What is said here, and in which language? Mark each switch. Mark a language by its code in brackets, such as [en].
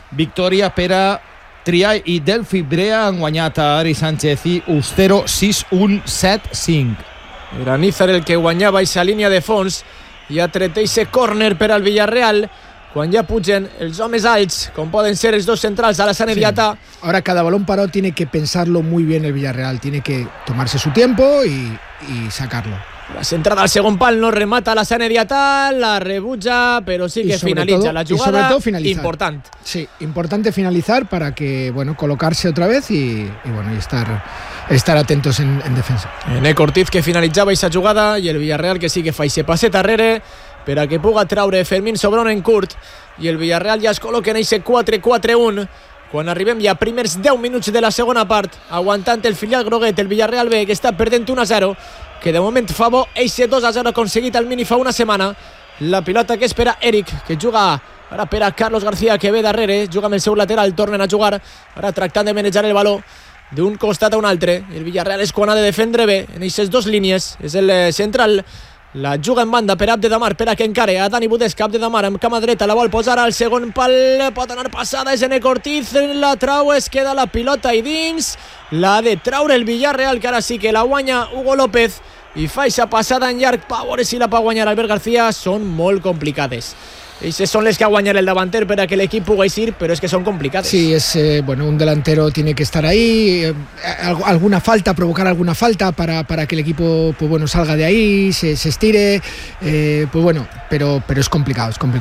[ca] Victòria per a Triay i Delphi Brea, han guanyat a Ari Sánchez i Ustero 6-1-7-5. Era Nizar el que guanyava aquesta línia de fons, i ha tret aquest córner per al Villarreal quan ja pugen els homes alts, com poden ser els dos centrals a la Sanediata. Sí. [es] Ahora cada balón parado tiene que pensarlo muy bien el Villarreal, tiene que tomarse su tiempo y sacarlo. [ca] La centrada al segon pal no remata la Sanediata, la rebutja, però sí que finalitza la jugada. [es] Y sobre todo finalizar. [ca] Important. [es] Sí, importante finalizar para que, bueno, colocarse otra vez y estar atentos en defensa. [ca] Ené Cortiz que finalitzava esa jugada y el Villarreal que sí que fa ese passet arrere per a que puga traure Fermín Sobrón en curt, i el Villarreal ja es col·loca en ese 4-4-1 quan arribem ja a primers 10 minuts de la segona part, aguantant el filial groguet, el Villarreal B, que està perdent 1-0, que de moment fa bo ese 2-0 aconseguit al mini fa una setmana. La pilota que espera Eric, que juga ara per a Carlos García, que ve darrere, juga amb el seu lateral, tornen a jugar ara tractant de manejar el baló d'un costat a un altre. El Villarreal és quan ha de defendre bé en aquestes dues línies, és el central. La juga en banda per Abde Damar, per a que encare a Dani Budesca. Abde Damar amb cama dreta, la vol posar al segon pal, pot anar passada, és Ené Cortiz, la trau, es queda la pilota i dins, la ha de traure el Villarreal, que ara sí que la guanya Hugo López, i fa aquesta passada en llarg, a veure si la pot guanyar Albert García. Són molt complicades. [es] Esas son las que [ca] ha guanyar [es] el davanter para que el equipo pueda ir, pero es que son complicadas. Sí, es bueno, un delantero tiene que estar ahí, alguna falta, provocar alguna falta para que el equipo, pues bueno, salga de ahí, se estire, pues bueno, pero es complicado.